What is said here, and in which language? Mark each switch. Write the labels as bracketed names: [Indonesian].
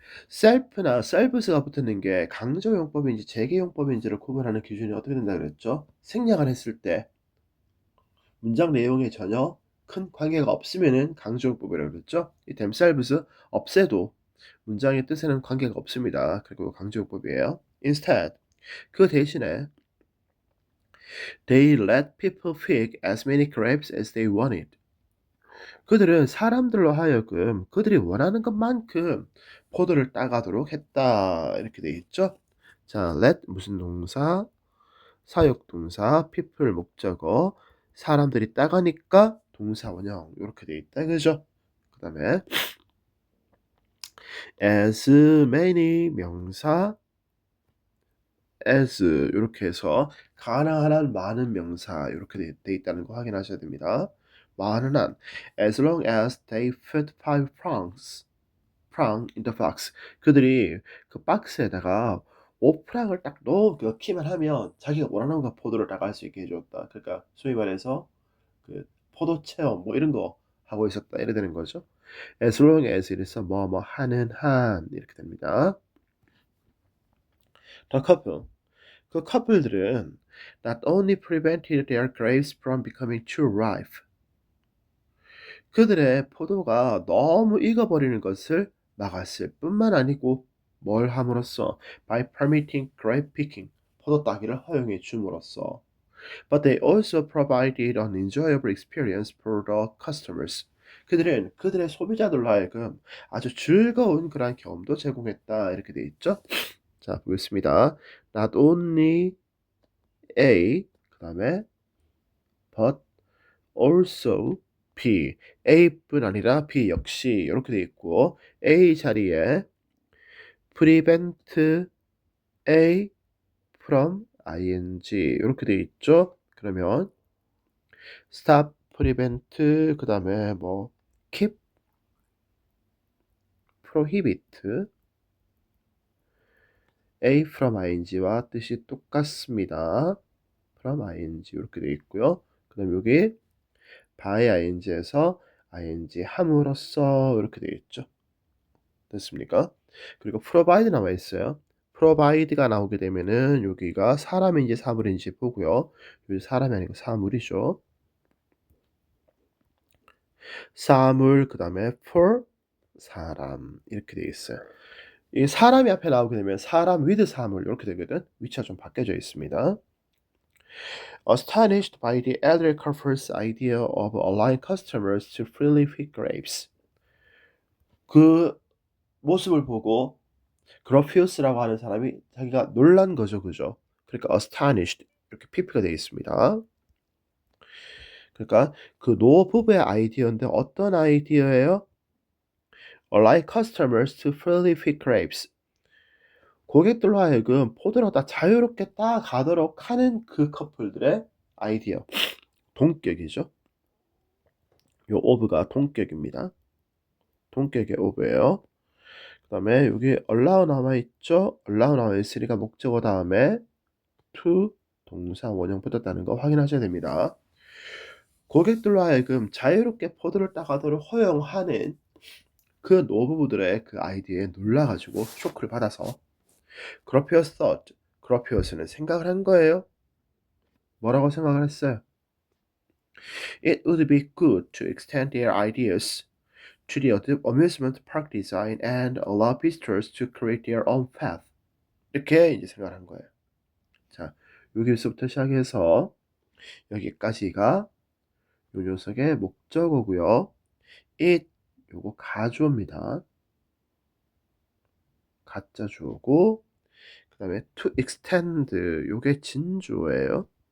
[Korean] self나 selves가 붙는 게 강조용법인지 재개용법인지를 구분하는 기준이 어떻게 된다 그랬죠? 생략을 했을 때 문장 내용에 전혀 큰 관계가 없으면은 강조용법이라고 그랬죠? 이 themselves 없애도 문장의 뜻에는 관계가 없습니다. 그리고 강조용법이에요. [English] Instead [Korean] 그 대신에 [English] they let people pick as many grapes as they wanted. [Korean] 그들은 사람들로 하여금 그들이 원하는 것만큼 포도를 따가도록 했다. 이렇게 돼 있죠. 자, let 무슨 동사? 사역동사, people 목적어, 사람들이 따가니까 동사 원형 이렇게 돼 있다. 그죠? 그 다음에 as many 명사 as 요렇게 해서 가능한 한 많은 명사 요렇게 돼 있다는 거 확인하셔야 됩니다. 많은 한 [English] as long as they fit 5 prong in the box. [Korean] 그들이 그 박스에다가 5프랑을 딱 넣기만 하면 자기가 원하는 거 포도를 따갈 수 있게 해줬다. 그러니까 소위 말해서 그 포도 체험 뭐 이런 거 하고 있었다 이래 되는 거죠. as long as 이래서 뭐뭐 하는 한 이렇게 됩니다. [English] The couple. [Korean] 그 커플들은 [English] not only prevented their grapes from becoming too ripe. [Korean] 그들의 포도가 너무 익어버리는 것을 막았을 뿐만 아니고 뭘 함으로써 [English] by permitting grape picking [Korean] 포도 따기를 허용해 줌으로써 [English] but they also provided an enjoyable experience for the customers. [Korean] 그들은 그들의 소비자들로 하여금 아주 즐거운 그런 경험도 제공했다 이렇게 돼 있죠. 자 보겠습니다. Not only A 그다음에 but also B A뿐 아니라 B 역시 이렇게 돼 있고 A 자리에 prevent A from ing 이렇게 돼 있죠. 그러면 stop, prevent 그다음에 뭐 keep, prohibit A from ing와 뜻이 똑같습니다. from ing 이렇게 돼 있고요. 그다음 여기 by ing에서 ing 함으로써 이렇게 돼 있죠. 됐습니까? 그리고 provide 나와 있어요. provide가 나오게 되면은 여기가 사람인지 사물인지 보고요. 여기 사람이 아니고 사물이죠. 사물 그다음에 for 사람 이렇게 돼 있어요. 이 사람이 앞에 나오게 되면 사람 with 사물 이렇게 되거든. 위치가 좀 바뀌어져 있습니다. [English] Astonished by the elderly couple's idea of allowing customers to freely pick grapes. [Korean] 그 모습을 보고 그로피우스라고 하는 사람이 자기가 놀란 거죠, 그죠? 그러니까 astonished 이렇게 pp가 되어 있습니다. 그러니까 그 노부부의 아이디어인데 어떤 아이디어예요? [English] Allow customers to freely pick grapes. [Korean] 고객들로 하여금 포도를 다 자유롭게 따 가도록 하는 그 커플들의 아이디어. 동격이죠. 요 of가 동격입니다. 동격의 of예요. 그다음에 여기 allow 나와 있죠. allow 나와 있으니까 목적어 다음에 to 동사 원형 붙었다는 거 확인하셔야 됩니다. 고객들로 하여금 자유롭게 포도를 따가도록 허용하는 그 노부부들의 그 아이디어에 놀라가지고 쇼크를 받아서 그로피어스 thought, 그로피어스는 생각을 한 거예요. 뭐라고 생각을 했어요? [English] It would be good to extend their ideas to the amusement park design and allow visitors to create their own path. [Korean] 이렇게 이제 생각을 한 거예요. 자, 여기서부터 시작해서 여기까지가 요 녀석의 목적어고요. it 요거 가주어입니다. 가짜 주어고 그다음에 to extend 요게 진주어예요.